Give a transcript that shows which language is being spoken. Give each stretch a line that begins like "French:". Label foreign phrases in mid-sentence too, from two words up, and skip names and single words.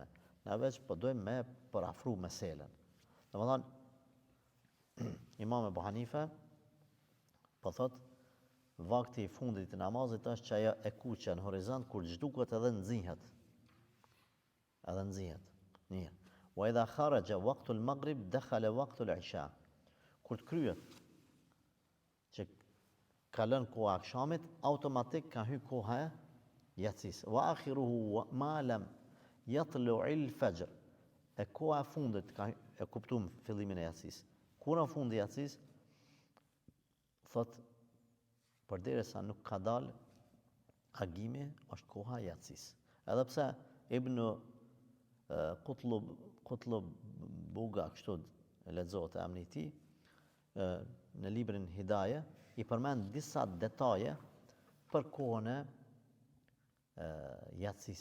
Albanian: Na veç po dojmë me përafru meselen. Domethënë Imam Ebu Hanife po thot vakti i fundit të namazit është që ajo e kuqja në horizont kur zhduket edhe nxihet. Edhe nxihet. Mirë.
Arabic: وإذا خرج وقت المغرب دخل وقت العشاء.
Albanian: Kur të kryet që kalon koha e akşamit, automatik ka hyrë koha e yatsis.
Arabic: وآخره ما لم يطلع الفجر.
Albanian: E koha e fundit e kuptuam fillimin e yatsis. Kura fundi i yatsis thot përderisa nuk ka dal agimi, është koha e yatsis. Edhe pse Ibn Qutlub Buga, kështu lexohet e emri i tij, në librin Hidaye, i përmend disa detaje për kohën e yatsis.